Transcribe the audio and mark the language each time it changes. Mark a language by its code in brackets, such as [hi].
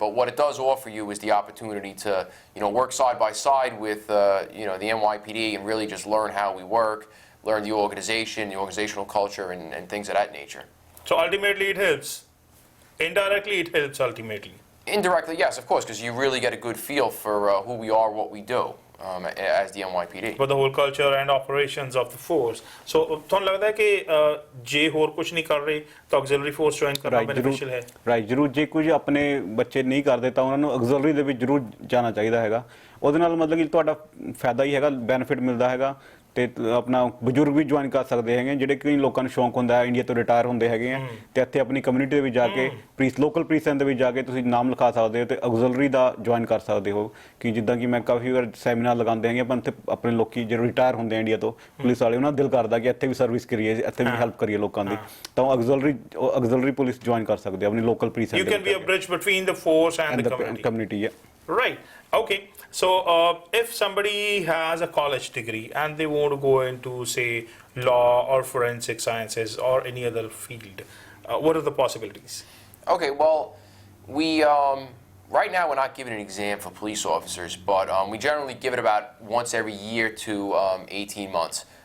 [en] But what it does offer you is the opportunity to, work side by side with, the NYPD and really just learn how we work, learn the organization, the organizational culture, and things of that nature. So ultimately it helps. Indirectly it helps ultimately. Indirectly, yes, of course, because you really get a good feel for who we are, what we do as the NYPD. But the whole culture and operations of the force. [pa] So ਤੁਹਾਨੂੰ ਲੱਗਦਾ ਹੈ ਕਿ ਜੇ ਹੋਰ ਕੁਝ ਨਹੀਂ ਕਰ ਰਹੇ ਤਾਂ [en] auxiliary force join [pa] ਕਰਨਾ beneficial ਹੈ? ਰਾਈਟ, ਜ਼ਰੂਰ। ਜੇ ਕੁਝ ਆਪਣੇ ਬੱਚੇ ਨਹੀਂ ਕਰਦੇ ਤਾਂ ਉਹਨਾਂ ਨੂੰ auxiliary ਦੇ ਵਿੱਚ ਜ਼ਰੂਰ ਜਾਣਾ ਚਾਹੀਦਾ ਹੈਗਾ। ਉਹਦੇ ਨਾਲ ਮਤਲਬ ਕਿ ਤੁਹਾਡਾ ਫਾਇਦਾ ਹੀ ਹੈਗਾ, ਬੈਨੀਫਿਟ ਮਿਲਦਾ ਹੈਗਾ। ਤੇ ਆਪਣਾ ਬਜ਼ੁਰਗ ਵੀ ਜੁਆਇਨ ਕਰ ਸਕਦੇ ਹੈਗੇ, ਜਿਹੜੇ ਕਈ ਲੋਕਾਂ ਨੂੰ ਸ਼ੌਂਕ ਹੁੰਦਾ ਹੈ ਇੰਡੀਆ ਤੋਂ ਰਿਟਾਇਰ ਹੁੰਦੇ ਹੈਗੇ ਆ, ਤੇ ਇੱਥੇ ਆਪਣੀ ਕਮਿਊਨਿਟੀ ਦੇ ਵਿੱਚ ਜਾ ਕੇ ਲੋਕਲ ਪ੍ਰੀਸਨ ਦੇ ਵਿੱਚ ਜਾ ਕੇ ਤੁਸੀਂ ਨਾਮ ਲਿਖਾ ਸਕਦੇ ਹੋ ਤੇ auxiliary ਦਾ ਜੁਆਇਨ ਕਰ ਸਕਦੇ ਹੋ। ਕਿ ਜਿੱਦਾਂ ਕਿ ਮੈਂ ਕਾਫੀ ਵਾਰ ਸੈਮੀਨਾਰ ਲਗਾਉਂਦੇ ਹੈਗੇ, ਪਰ ਆਪਣੇ ਲੋਕੀ ਜਿਹੜੇ ਰਿਟਾਇਰ ਹੁੰਦੇ ਆ ਇੰਡੀਆ ਤੋਂ ਪੁਲਿਸ ਵਾਲੇ, ਉਹਨਾਂ ਦਾ ਦਿਲ ਕਰਦਾ ਕਿ ਇੱਥੇ ਵੀ ਸਰਵਿਸ ਕਰੀਏ, ਇੱਥੇ ਵੀ ਹੈਲਪ ਕਰੀਏ ਲੋਕਾਂ ਦੀ, ਤਾਂ ਉਹ auxiliary ਪੁਲਿਸ ਜੁਆਇਨ ਕਰ ਸਕਦੇ ਆਪਣੀ local ਪ੍ਰੀਸਨ। [en] You can be a bridge between the force and the community. Yeah. Right. Okay. So if somebody has a college degree and they want to go into, say, law or forensic sciences or any other field, what are the possibilities? Okay, well, we right now we're not giving an exam for police officers, but we generally give it about once every year to 18 months.